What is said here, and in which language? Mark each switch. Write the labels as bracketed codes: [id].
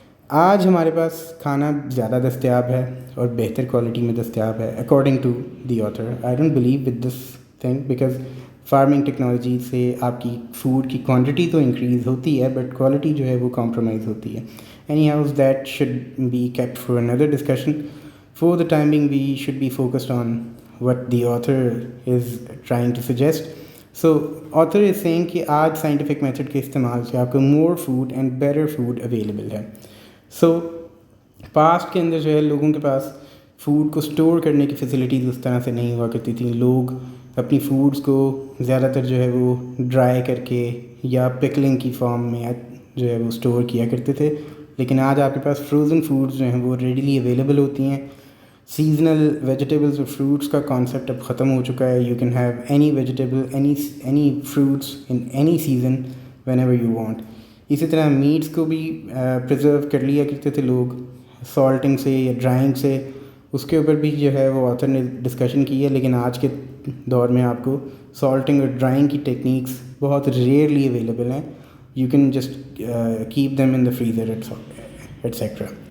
[ur] آج ہمارے پاس کھانا زیادہ دستیاب ہے اور بہتر کوالٹی میں دستیاب ہے [en] According to the author. I don't believe with this thing because farming technology [ur] سے آپ کی فوڈ کی کوانٹٹی تو انکریز ہوتی ہے بٹ کوالٹی جو ہے وہ کمپرومائز ہوتی ہے. [en] Anyhow that should be kept for under discussion. For the timing we should be focused on what the author is trying to suggest. So author is saying [ur] کہ آج سائنٹیفک میتھڈ کے استعمال سے آپ کو [en] more food and better food [ur] available ہے. سو past کے اندر جو ہے لوگوں کے پاس فوڈ کو اسٹور کرنے کی فیسلٹیز اس طرح سے نہیں ہوا کرتی تھیں. لوگ اپنی فوڈس کو زیادہ تر جو ہے وہ ڈرائی کر کے یا پکلنگ کی فارم میں جو ہے وہ اسٹور کیا کرتے تھے. لیکن آج آپ کے پاس فروزن فوڈز جو ہیں وہ ریڈیلی اویلیبل ہوتی ہیں. سیزنل ویجیٹیبلز اور فروٹس کا کانسیپٹ اب ختم ہو چکا ہے. [en] You can have any vegetable any fruits in any season whenever you want. [ur] اسی طرح میٹس کو بھی پرزرو کر لیا کرتے تھے لوگ سالٹنگ سے یا ڈرائنگ سے. اس کے اوپر بھی جو ہے وہ آتھر نے ڈسکشن کی ہے. لیکن آج کے دور میں آپ کو سالٹنگ اور ڈرائنگ کی ٹیکنیکس بہت ریئرلی اویلیبل ہیں. [en] You can just keep them in the freezer etcetera.